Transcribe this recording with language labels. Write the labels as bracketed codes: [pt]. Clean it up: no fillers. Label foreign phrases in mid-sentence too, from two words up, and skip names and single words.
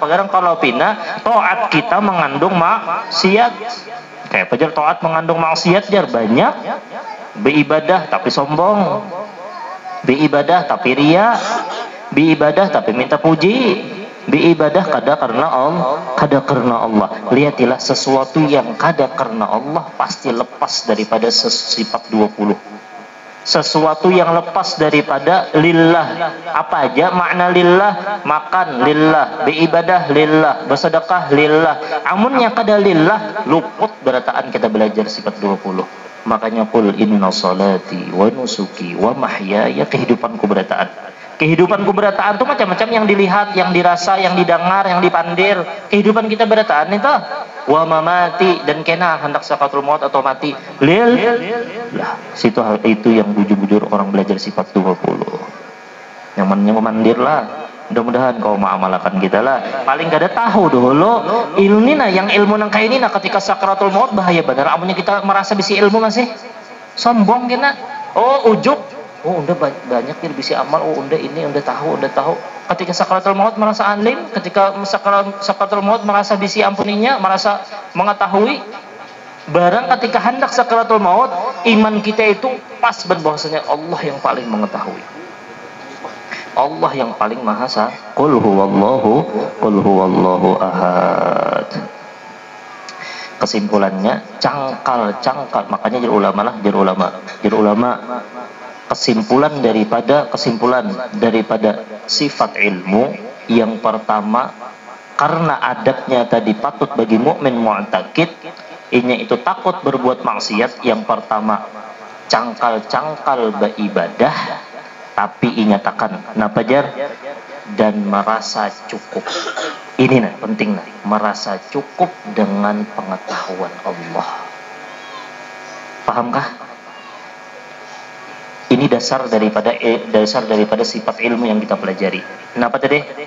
[bjn] Karena kalau pina taat kita mengandung maksiat. Kayak pajar taat mengandung maksiat jar banyak. Beribadah tapi sombong, beribadah tapi ria, beribadah tapi minta puji, beribadah kada karena Allah. Lihatlah sesuatu yang kada karena Allah pasti lepas daripada sifat 20. Sesuatu yang lepas daripada lillah. Apa aja makna lillah? Makan lillah, beribadah lillah, bersedekah lillah. Amunnya kada lillah, luput berataan kita belajar sifat 20. [ar] Makanya قل إن صلاتي ونسكي ومحياي, [bjn] kehidupanku berataan. Kehidupanku berataan itu macam-macam yang dilihat, yang dirasa, yang didengar, yang dipandir. Kehidupan kita berataan itu [ar] ومماتي, [bjn] dan kena hendak sakaratul maut atau mati [ar] لله. [bjn] Situ hal itu yang bujur-bujur orang belajar sifat 20. Yang memandir lah. Mudah-mudahan kau mengamalkan kita lah. Paling kada tahu dulu ilmu nah, yang ilmu nang kayak ini nah, ketika sakaratul maut bahaya benar. Amunnya kita merasa bisi ilmu masih sombong kena. Oh ujub. Oh unda banyak yang bisi amal. Oh unda ini unda tahu. Ketika sakaratul maut merasa alim. Ketika sakaratul maut merasa bisi ampuninya, merasa mengetahui. Barang ketika hendak sakaratul maut, iman kita itu pas bahwasanya Allah yang paling mengetahui. Allah yang paling maha esa. [ar] قل هو الله أحد. [bjn] Kesimpulannya cangkal. Makanya jar ulama kesimpulan daripada sifat ilmu yang pertama, karena adabnya tadi patut bagi mukmin mu'taqid, inya itu takut berbuat maksiat. Yang pertama cangkal beribadah, tapi inyatakan napa jar dan merasa cukup. Ini nah penting nah, merasa cukup dengan pengetahuan Allah. Pahamkah? Ini dasar daripada sifat ilmu yang kita pelajari. Kenapa tadi?